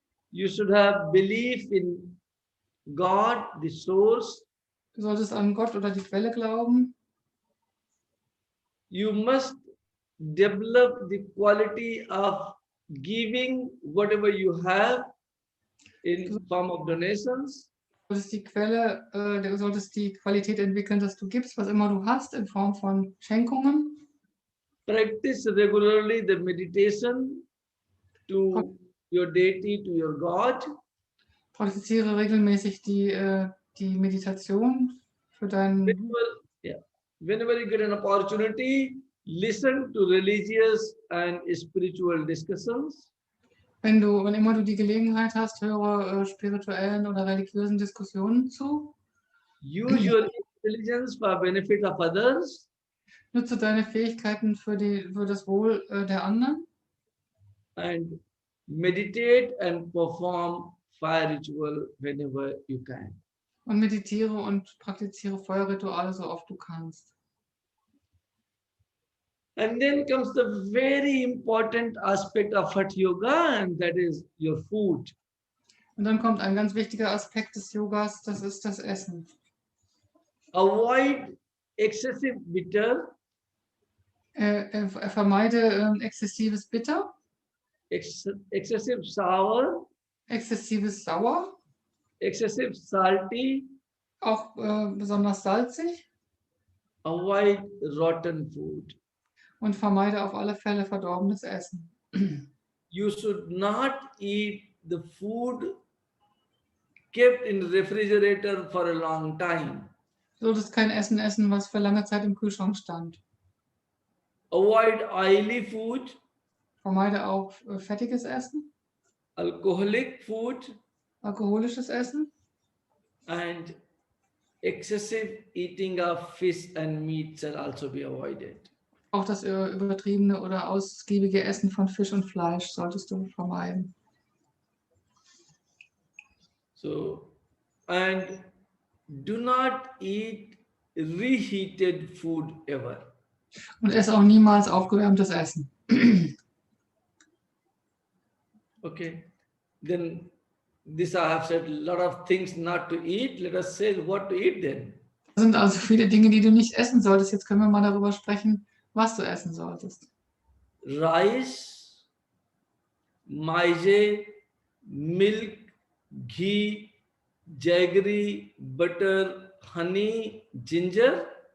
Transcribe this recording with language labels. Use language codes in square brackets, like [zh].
[en] You should have belief in God, the source. [de] Du solltest an Gott oder die Quelle glauben. [en] You must develop the quality of giving whatever you have in form of donations. [de] Du solltest die Qualität entwickeln, dass du gibst, was immer du hast, in Form von Schenkungen. [en] Practice regularly the meditation to your deity, to your God. [de] Praktiziere regelmäßig die Meditation für deinen. [en] Whenever you get an opportunity, listen to religious and spiritual discussions. [de] Wann immer du die Gelegenheit hast, höre spirituellen oder religiösen Diskussionen zu. [en] Use your intelligence for benefit of others. [de] Nutze deine Fähigkeiten für das Wohl der anderen. [en] And meditate and perform fire ritual whenever you can. [de] Und meditiere und praktiziere Feuerrituale so oft du kannst. [en] And then comes the very important aspect of Hatha-Yoga, and that is your food. [de] Und dann kommt ein ganz wichtiger Aspekt des Yogas, das ist das Essen. [en] Avoid excessive bitter, [de] Vermeide exzessives Bitter, [en] excessive sour, [de] exzessives Sauer, [en] excessive salty. [de] auch besonders salzig. [en] Avoid rotten food. [de] Und vermeide auf alle Fälle verdorbenes Essen. [en] You should not eat the food kept in refrigerator for a long time. [de] Du solltest kein Essen essen, was für lange Zeit im Kühlschrank stand. [en] Avoid oily food, [de] Vermeide auch fettiges Essen, [en] alcoholic food, [de] alkoholisches Essen [en] and excessive eating of fish and meat shall also be avoided. [de] Auch das übertriebene oder ausgiebige Essen von Fisch und Fleisch solltest du vermeiden. [en] So, and do not eat reheated food ever. [de] Und esse auch niemals aufgewärmtes Essen. [en] Okay, then this I have said a lot of things not to eat. Let us say what to eat then. [de] Das sind also viele Dinge, die du nicht essen solltest. Jetzt können wir mal darüber sprechen, was du essen solltest. [en] Rice, maize, milk, ghee, jaggery, butter, honey, ginger.